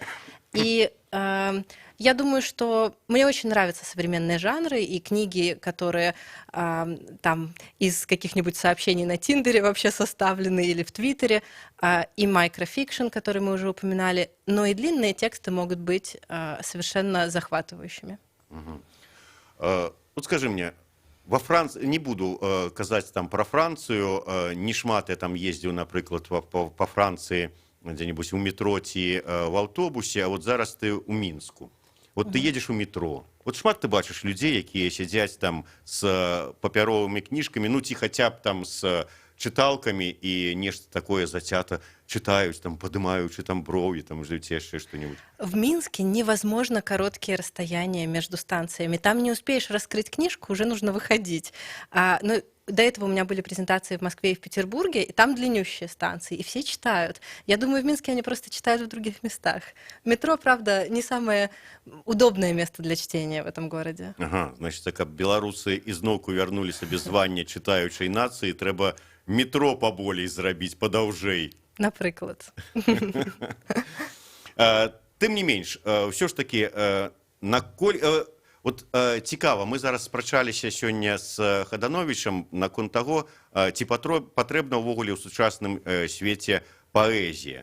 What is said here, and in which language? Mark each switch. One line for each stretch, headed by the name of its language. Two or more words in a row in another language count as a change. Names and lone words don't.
Russian: И я думаю, что мне очень нравятся современные жанры и книги, которые там из каких-нибудь сообщений на Тиндере вообще составлены или в Твиттере, и microfiction, который мы уже упоминали, но и длинные тексты могут быть совершенно захватывающими. Вот скажи мне, во Франции, не буду
Belarusian: казаць там про Францию, не шмат я там ездзіў, напрыклад,
Russian: по Франции, где-нибудь у метро
Belarusian: ці в аўтобусе, а вот зараз ты у Мінску.
Russian: Вот ты едешь у метро.
Belarusian: Вот шмат ты бачыш людзей, якія сядзяць там с папяровымі кніжкамі, ну ці хаця б там с чыталкамі і нешта такое зацята читаюць, там падымаючы там брови, там ждуць яшчэ что-нибудь.
Russian: В Минске невозможно короткие расстояния между станциями. Там не успеешь раскрыть книжку, уже нужно выходить. Но до этого у меня были презентации в Москве и в Петербурге, и там длиннющие станции, и все читают. Я думаю, в Минске они просто читают в других местах. Метро, правда, не самое удобное место для чтения в этом городе. Ага, значит,
Belarusian: каб беларусы ізноўку вярнулі сабе званне чытаючай нацыі, трэба метро паболей зрабіць, падаўжэй. Напрыклад. Тым не менш, ўсё ж такі, вот цікава, мы зараз спрачаліся сёння з Хадановічам наконт таго, ці патрэбна ўвогуле ў сучасным свеце паэзія.